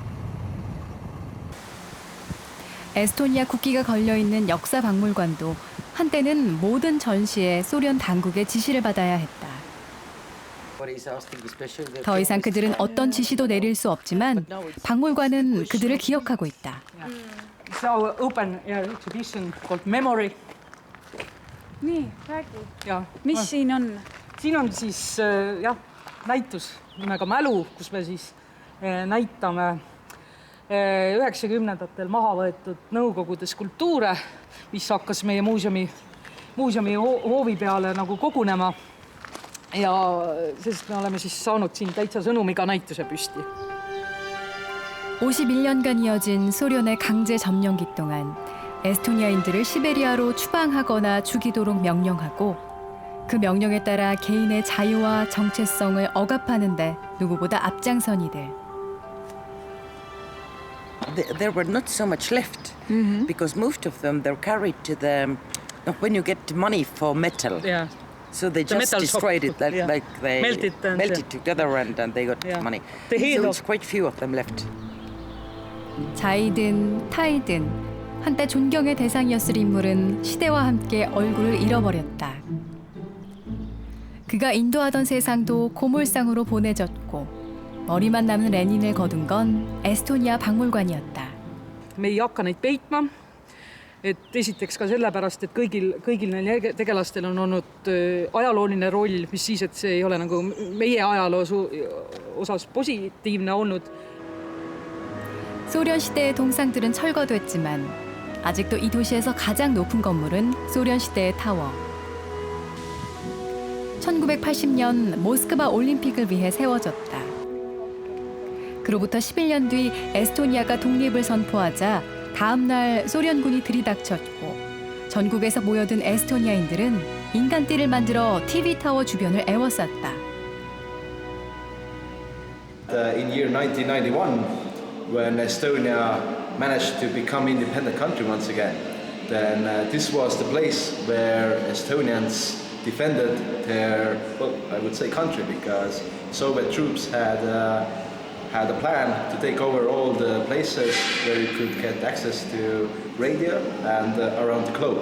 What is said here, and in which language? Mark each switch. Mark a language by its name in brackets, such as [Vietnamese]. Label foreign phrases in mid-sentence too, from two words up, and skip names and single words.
[Korean] 에스토니아 국기가 걸려있는 역사박물관도 한때는 모든 전시에 소련 당국의 지시를 받아야 했다. 더 이상 그들은 어떤 지시도 내릴 수 없지만 박물관은 그들을 기억하고 있다. [English] It's our open air exhibition called Memory. [Estonian] nii, räägi. Mis siin on? Siin on siis näitus nimega Mälu, kus me siis näitame 90-ndatel maha võetud Nõukogude skulptuure, mis hakkas meie muuseumi hoovi peale nagu kogunema. Ja sest me oleme siis saanud siin täitsa sõnumiga näituse püsti. [Korean] 51년간 이어진 소련의 강제 점령기 동안 에스토니아인들을 시베리아로 추방하거나 죽이도록 명령하고 그 명령에 따라 개인의 자유와 정체성을 억압하는데 누구보다 앞장선 이들. [English] There were not so much left because most of them they're carried to the when you get money for metal. Yeah. So they The just metal destroyed top, it, like, yeah. like they Melt it and, melted together and they got Yeah. money. The head So of- it's quite few of them left. [Korean] 자이든 타이든 한때 존경의 대상이었을 인물은 시대와 함께 얼굴을 잃어버렸다. 그가 인도하던 세상도 고물상으로 보내졌고 머리만 남은 레닌을 거둔 건 에스토니아 박물관이었다. [Estonian] me ei hakka neid peitma. Et esiteks ka sellepärast, et kõigil neil tegelastel on olnud ajalooline roll, mis siis, et see ei ole nagu meie ajaloo osas positiivne olnud. [Korean] 소련 시대의 동상들은 철거됐지만 아직도 이 도시에서 가장 높은 건물은 소련 시대의 타워. 1980년 모스크바 올림픽을 위해 세워졌다. 그로부터 11년 뒤 에스토니아가 독립을 선포하자 다음 날 소련군이 들이닥쳤고 전국에서 모여든 에스토니아인들은 인간띠를 만들어 TV 타워 주변을 에워쌌다. [English] In year 1991, when Estonia managed to become independent country once again, then this was the place where Estonians defended their, well, I would say country, because Soviet troops had a plan to take over all the places where you could get access to radio and around the globe.